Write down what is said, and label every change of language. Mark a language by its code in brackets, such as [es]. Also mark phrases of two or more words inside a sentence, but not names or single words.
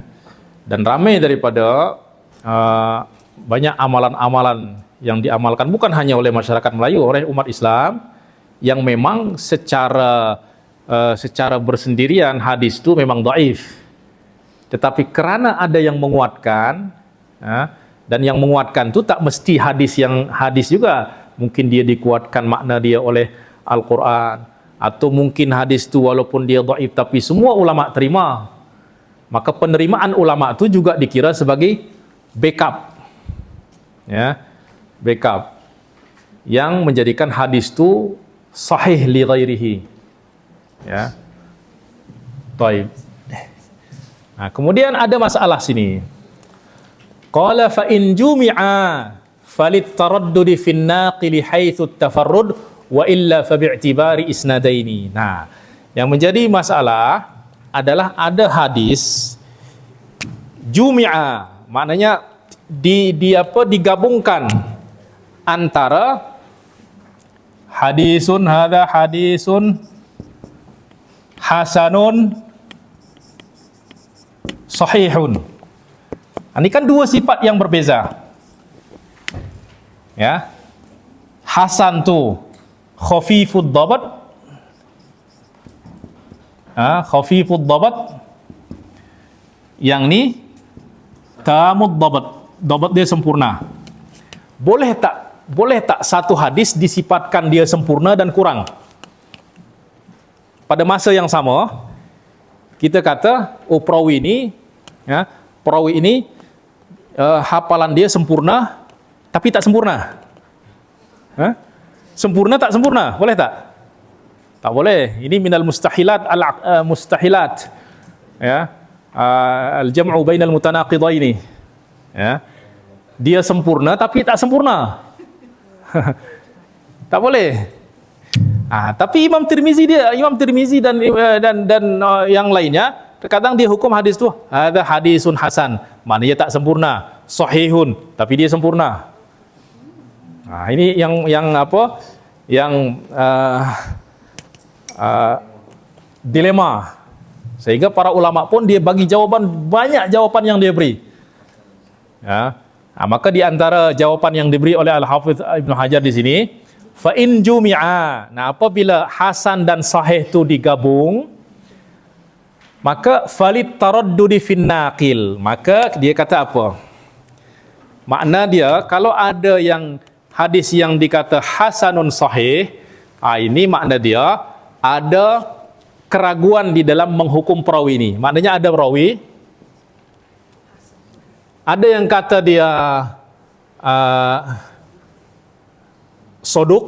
[ms] Dan ramai daripada banyak amalan-amalan yang diamalkan bukan hanya oleh masyarakat Melayu, oleh umat Islam yang memang secara bersendirian hadis itu memang dhaif. Tetapi kerana ada yang menguatkan, dan yang menguatkan itu tak mesti hadis juga. Mungkin dia dikuatkan makna dia oleh Al-Quran, atau mungkin hadis itu walaupun dia dhaif tapi semua ulama terima. Maka penerimaan ulama itu juga dikira sebagai backup. Ya, backup yang menjadikan hadis itu [ar] صحيح لغيره. [ms] Ya. Baik. Nah, kemudian ada masalah sini. [ar] قال فإن جمع فللتردد في الناقل حيث تفرد وإلا فباعتبار إسنادين. [ms] Nah, yang menjadi masalah adalah ada hadis jumi'a, maknanya digabungkan antara [ar] حديث حسن صحيح. [ms] Ini kan dua sifat yang berbeza. Ya. Hasan tu [ar] خفيف الضبط. خفيف الضبط. [ms] Yang ni [ar] تام الضبط. [ms] Dhabat dia sempurna. Boleh tak satu hadis disifatkan dia sempurna dan kurang? Pada masa yang sama, kita kata, oh perawi ini hafalan dia sempurna, tapi tak sempurna. Sempurna tak sempurna, boleh tak? Tak boleh. Ini [ar] من المستحيلات مستحيلات. Ya, الجمع بين المتناقضين. [ms] Ya, dia sempurna tapi tak sempurna. Tak boleh. Tapi Imam Tirmizi dan yang lainnya terkadang dia hukum hadis tu ada [ar] حديث حسن, [ms] maknanya tak sempurna, sahihun tapi dia sempurna. Ini yang dilema, sehingga para ulama pun dia bagi jawaban, banyak jawaban yang dia beri. Ya. Maka di antara jawaban yang diberi oleh Al-Hafidz Ibnu Hajar di sini, [ar] فإن جمع. [ms] Nah, apabila hasan dan sahih itu digabung, maka [ar] فللتردد في الناقل. [ms] Maka dia kata apa? Makna dia kalau ada yang hadis yang dikata [ar] حسن صحيح, [ms] ini makna dia ada keraguan di dalam menghukum perawi ini. Maknanya ada perawi, ada yang kata dia soduk.